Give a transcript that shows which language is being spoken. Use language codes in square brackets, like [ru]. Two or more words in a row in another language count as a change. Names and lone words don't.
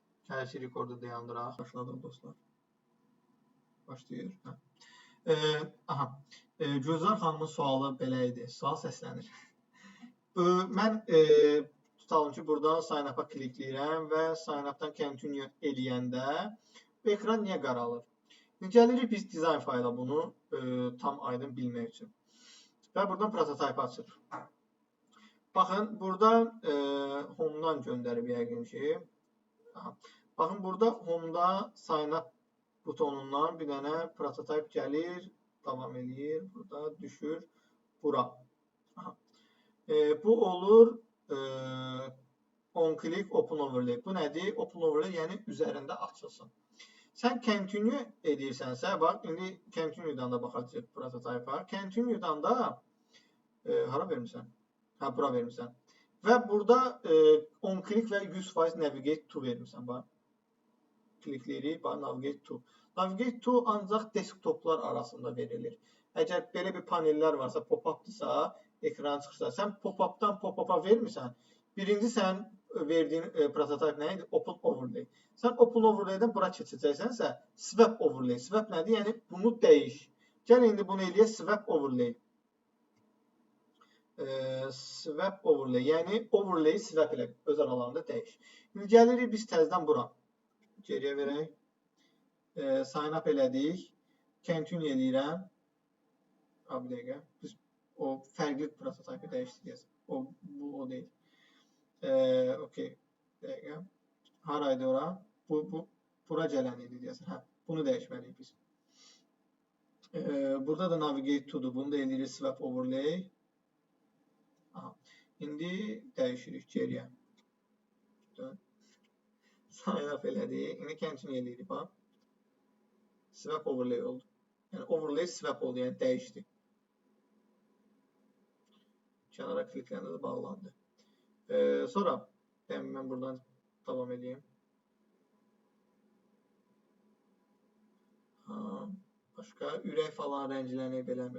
[az] Hər şey rekordu dayandıraq. Başladıq dostlar. Başlayır. Hə. Aha. Gözlər xanımın sualı belə idi. Sual səslənir. Mən tutalım ki, buradan [en] sign up-a [az] klikləyirəm və [en] sign up-dan continue [az] eləyəndə bu ekran niyə qaralır? Gəlirik biz dizayn fayla bunu tam aydın bilmək üçün. Və buradan prototype açırıq. Baxın, burada home-dan göndərib yəqin ki. Aha. Baxın, burada home-da [en] sign up [az] butonundan bir dənə prototype gəlir, davam eləyir, burada düşür, bura. Aha. Bu olur [en] on click open overlay. [az] Bu nədir? [en] Open overlay [az] yəni üzərində açılsın. Sən continue edirsənsə, bax, indi continue'dan da baxacaq prototype'a. Continue'dan da hara vermirsən? Hə, bura vermirsən. Və burada [en] on click [az] və 100% [en] navigate to [az] vermirsən, bax. Klikləyirik, bax, [en] navigate to. Navigate to [az] ancaq desktoplar arasında verilir. Əgər belə bir panellər varsa, pop-updırsa, ekran çıxırsa, sən pop-updan pop-up'a vermirsən. Birinci sən verdiyin prototype nə idi? [en] Open overlay. [az] Sən [en] open overlay'dən [az] bura keçəcəksənsə, [en] swap overlay. [az] Swap nədir? Yəni bunu dəyiş. Gəl indi bunu eləyək [en] swap overlay. Swap overlay. [az] Yəni [en] overlay swap [az] elə öz aralarında dəyiş. İndi gəlirik biz təzədən bura. Geriyə verək. [en] Sign up [az] elədik. Continue eləyirəm. Bir dəqiqə. Biz o fərqli prototype dəyişdirəcəyik. Bu o deyil. Okey. Bir dəqiqə. Haraydı ora? Bura gələn idi deyəsən. Hə, bunu dəyişməliyik biz. Burada da [en] navigate to'dur. [az] Bunu da eləyirik [en] swap overlay. [az] Aha. İndi dəyişirik geriyə. Dön. [en] Sign up [az] elədik. İndi continue eləyirik bax. [en] Swap overlay oldu. [az] Yəni [en] overlay swap [az] oldu, yəni dəyişdi. Kənara klikləndə də bağlandı. Sonra mən buradan davam edeyim. Başqa ürək falan rəngilənib beləmir.